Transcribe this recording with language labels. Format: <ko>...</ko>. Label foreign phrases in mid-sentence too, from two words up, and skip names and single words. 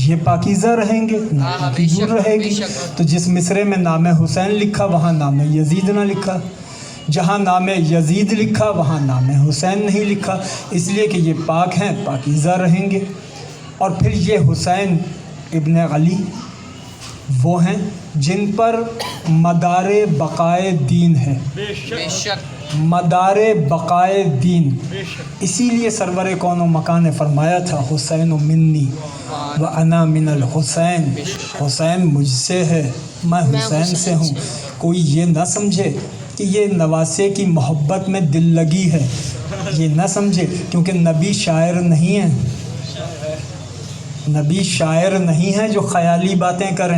<ur>یہ پاکیزہ رہیں گے، ناپاکی دور رہے گی۔ تو جس مصرعے میں نام حسین لکھا وہاں نام یزید نہ لکھا، جہاں نام یزید لکھا وہاں نام حسین نہیں لکھا، اس لیے کہ یہ پاک ہیں، پاکیزہ رہیں گے۔ اور پھر یہ حسین ابن علی وہ ہیں جن پر مدار بقائے دین ہے، مدار بقائے دین۔ اسی لیے سرور کون و مکان نے فرمایا تھا</ur> <ar>حسین منی و انا من الحسین،</ar> <ur>حسین مجھ سے ہے، میں حسین سے ہوں۔ کوئی یہ نہ سمجھے کہ یہ نواسے کی محبت میں دل لگی ہے، یہ نہ سمجھے، کیونکہ نبی شاعر نہیں ہے، نبی شاعر نہیں ہے جو خیالی باتیں کریں۔</ur>